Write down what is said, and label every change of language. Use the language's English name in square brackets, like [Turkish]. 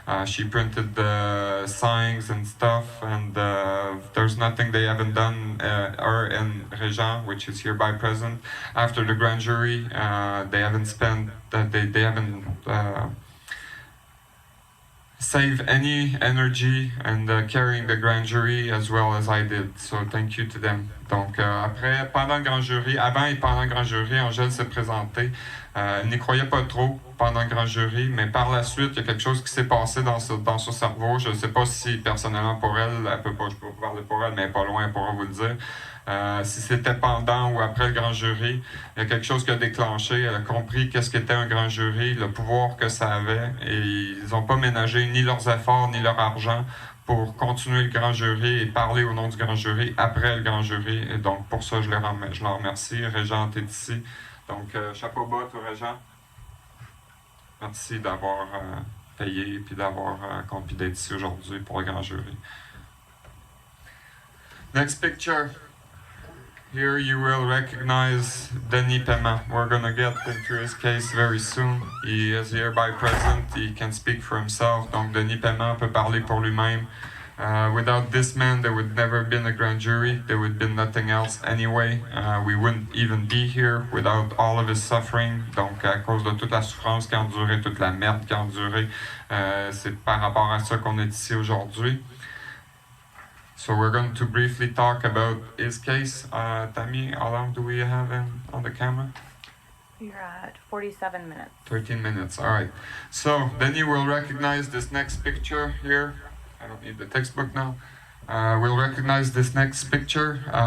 [English] She printed the signs and stuff, and there's nothing they haven't done, her and Régent, which is hereby present, after the grand jury. They haven't spent they haven't save any energy and carrying the grand jury as well as I did. So thank you to them. [French] Donc après, pendant le grand jury, avant et pendant le grand jury, Angèle s'est présentée. Elle n'y croyait pas trop pendant le grand jury, mais par la suite, il y a quelque chose qui s'est passé dans son cerveau. Je ne sais pas si personnellement pour elle, je peux pas parler pour elle, mais pas loin, elle pourra vous le dire. Si c'était pendant ou après le grand jury, il y a quelque chose qui a déclenché. Elle a compris qu'est-ce qu'était un grand jury, le pouvoir que ça avait, et ils n'ont pas ménagé ni leurs efforts ni leur argent pour continuer le grand jury et parler au nom du grand jury après le grand jury. Et donc pour ça, je leur remercie. Régent est ici. Donc chapeau bas, toi, Régent. Merci d'avoir payé et d'avoir accompli d'être ici aujourd'hui pour le grand jury. [English] Next picture. Here you will recognize Denis Paiement. We're going to get into his case very soon. He is hereby present. He can speak for himself. [French] Donc Denis Paiement peut parler pour lui-même. [English] Without this man, there would never have been a grand jury. There would have been nothing else anyway. We wouldn't even be here without all of his suffering. [French] Donc à cause de toute la souffrance qu'il a endurée, toute la merde qu'il a endurée, c'est par rapport à ça qu'on est ici aujourd'hui. [English] So we're going to briefly talk about his case. Tammy, how long do we have on the camera? You're at 47 minutes. 13 minutes, all right. So then you will recognize this next picture here. I don't need the textbook now. We'll recognize this next picture.